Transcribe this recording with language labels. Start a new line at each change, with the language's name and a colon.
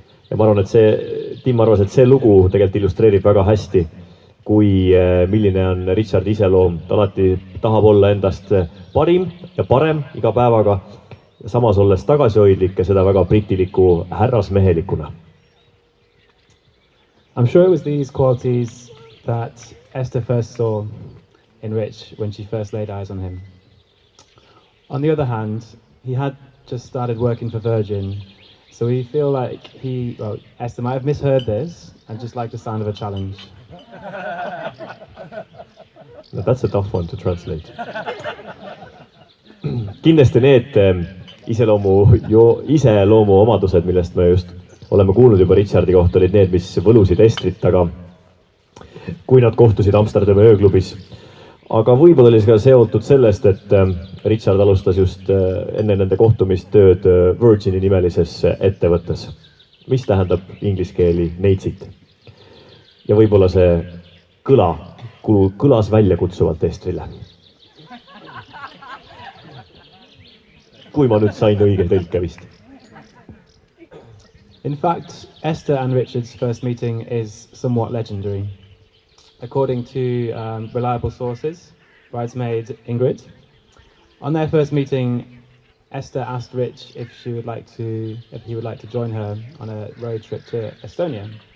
Estonian: Ja ma arvan, et Tim arvas, et see lugu tegelikult illustreerib väga hästi, kui milline on Richardi iseloom. Ta alati tahab olla endast parim ja parem iga päevaga, samas olles tagasihoidlik ja seda väga britiliku härrasmehelikuna.
English: I'm sure it was these qualities that Esther first saw in Rich when she first laid eyes on him. On the other hand, he had just started working for Virgin, so we feel like Esther might have misheard this and just liked the sound of a challenge. No, that's a tough one to translate.
Estonian: Kindlasti need iseloomu omadused, millest me just oleme kuulnud juba Richardi kohta, olid need, mis võlusid Estrit, aga kui nad kohtusid Amsterdami ööklubis. Aga võib-olla oli see ka seotud sellest, et Richard alustas just enne nende kohtumist tööd Virgini nimelises ettevõttes, mis tähendab ingliskeeli neitsit. Ja võib-olla see kõlas välja kutsuvalt Estrile. Kui ma nüüd sain õige tõlke vist.
English: In fact, Esther and Richard's first meeting is somewhat legendary. According to reliable sources, bridesmaid Ingrid, on their first meeting, Esther asked Rich if he would like to join her on a road trip to Estonia.